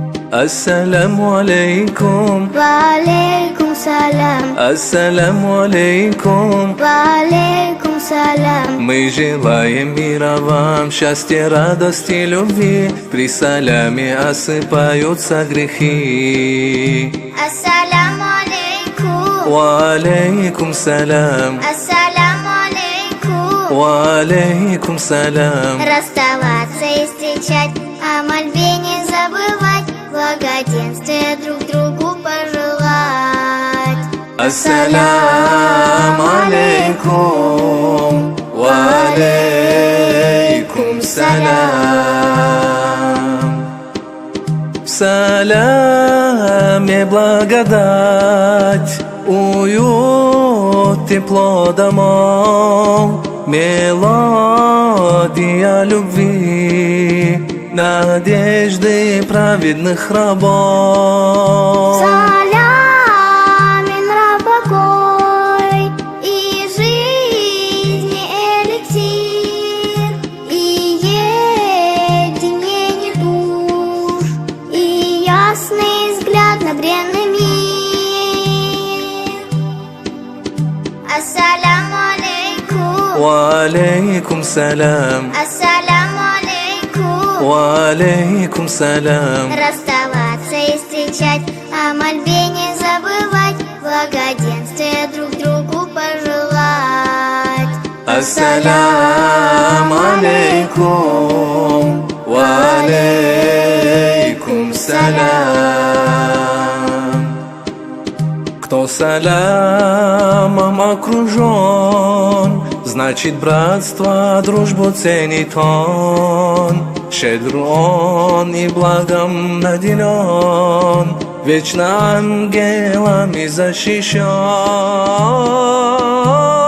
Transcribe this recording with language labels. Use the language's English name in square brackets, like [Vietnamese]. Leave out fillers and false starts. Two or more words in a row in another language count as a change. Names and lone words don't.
[Arabic] السلام عليكم. وعليكم السلام. السلام عليكم. وعليكم السلام. [Russian] Мы желаем мира вам, счастья, радости, любви. При саляме осыпаются грехи. [Arabic] السلام عليكم. وعليكم السلام. السلام عليكم. وعليكم السلام. [Russian] Расставаться и встречать, о мольбе не забывать, благоденствия друг другу пожелать. [Arabic] السلام عليكم. وعليكم السلام. [Russian] В саляме благодать, уют, тепло домов, мелодия любви, надежды праведных рабов. Саляме мира покой и жизни эликсир, и единение душ, и ясный взгляд на бренный мир. [Arabic] السلام عليكم. وعليكم السلام. السلام عليكم. وعليكم السلام. [Russian] Расставаться и встречать, о мольбе не забывать, благоденствия друг другу пожелать. [Arabic] السلام عليكم. وعليكم السلام. [Russian] Кто салямом окружен, значит братство, дружбу ценит он. Щедр он и благом наделен, вечно ангелами защищен.